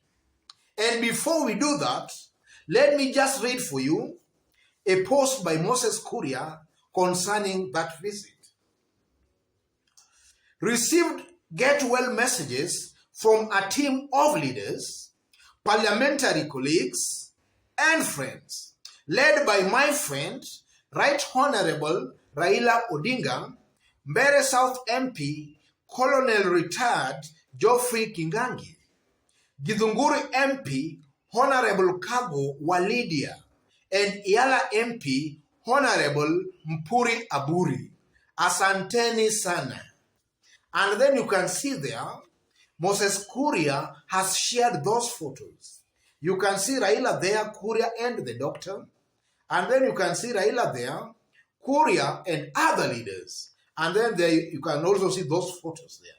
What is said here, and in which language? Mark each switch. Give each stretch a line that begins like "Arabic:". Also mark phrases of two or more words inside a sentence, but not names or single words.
English: And before we do that, let me just read for you a post by Moses Kuria concerning that visit. Received get well messages from a team of leaders, parliamentary colleagues, and friends, led by my friend, Right Honorable Raila Odinga, Mbeere South MP, Colonel Retired Geoffrey Kingangi, Githunguri MP, Honorable Kago Walidia, and Yala MP, Honorable Mpuri Aburi.
Swahili: Asanteni sana.
English: And then you can see there, Moses Kuria has shared those photos. You can see Raila there, Kuria and the doctor. And then you can see Raila there, Kuria and other leaders. And then there you can also see those photos there.